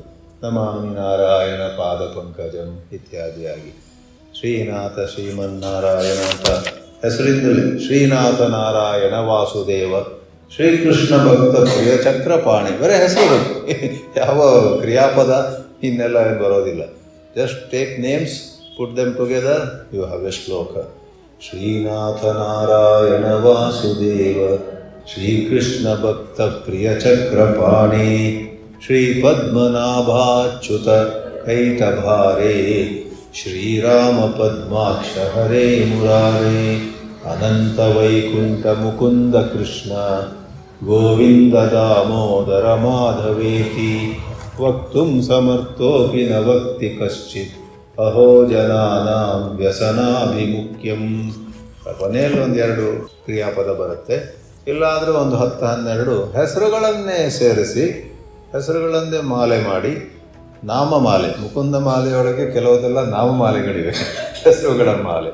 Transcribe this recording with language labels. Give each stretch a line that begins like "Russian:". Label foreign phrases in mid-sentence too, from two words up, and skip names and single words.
Sanskrit: ನಮಾಮಿ ನಾರಾಯಣ ಪಾದ ಪಂಕಜಂ
Kannada: ಇತ್ಯಾದಿಯಾಗಿ ಶ್ರೀನಾಥ ಶ್ರೀಮನ್ನಾರಾಯಣ ಅಂತ ಹೆಸರಿಂದಲೇ ಶ್ರೀನಾಥ ನಾರಾಯಣ ವಾಸುದೇವ ಶ್ರೀಕೃಷ್ಣ ಭಕ್ತ ಪ್ರಿಯ ಚಕ್ರಪಾಣಿ, ಬರೀ ಹೆಸರು, ಯಾವ ಕ್ರಿಯಾಪದ ಇನ್ನೆಲ್ಲ ಬರೋದಿಲ್ಲ.
English: Just take names, put them together, you have a shloka.
Sanskrit: ಶ್ರೀನಾಥ ನಾರಾಯಣ ವಾಸುದೇವ ಶ್ರೀಕೃಷ್ಣ ಭಕ್ತ ಪ್ರಿಯ ಚಕ್ರಪಾಣಿ ಶ್ರೀ ಪದ್ಮನಾಭಾಚ್ಯುತ ಕೈಟಭಾರೇ ಶ್ರೀರಾಮ ಪದ್ಮಾಕ್ಷ ಹರೇ ಮುರಾರೇ ಅನಂತ ವೈಕುಂಠ ಮುಕುಂದ ಕೃಷ್ಣ ಗೋವಿಂದ ದಾಮೋದರ ಮಾಧವೇತಿ ವಕ್ತುಂ ಸಮರ್ಥೋಪಿ ನ ವಕ್ತಿ ಕಶ್ಚಿತ್ ಅಹೋ ಜನಾನಾಂ ವ್ಯಸನಾಭಿಮುಖ್ಯಂ.
Kannada: ಕೊನೆಯಲ್ಲಿ 1-2 ಕ್ರಿಯಾಪದ ಬರುತ್ತೆ, ಇಲ್ಲಾದರೂ ಒಂದು 10-12 ಹೆಸರುಗಳನ್ನೇ ಸೇರಿಸಿ, ಹೆಸರುಗಳನ್ನೇ ಮಾಲೆ ಮಾಡಿ, ನಾಮಮಾಲೆ, ಮುಕುಂದ ಮಾಲೆಯೊಳಗೆ ಕೆಲವುದೆಲ್ಲ ನಾಮಮಾಲೆಗಳಿವೆ, ಹೆಸರುಗಳ ಮಾಲೆ.